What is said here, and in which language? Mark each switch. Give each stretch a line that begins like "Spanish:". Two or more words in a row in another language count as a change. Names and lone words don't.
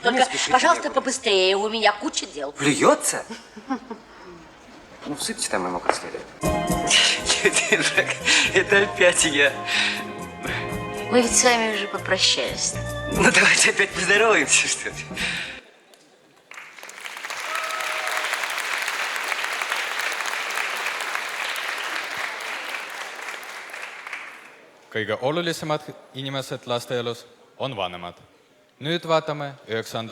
Russian: Только, спешите, пожалуйста, Ева. побыстрее. У меня куча дел. Плюется? Ну, всыпьте там ему как следует. Это опять я. Мы ведь с вами уже попрощались. Ну, давайте опять поздороваемся, что ли.
Estonian: Kõige olulisemad inimesed lasteelus on vanemad. Nüüd vaatame 9.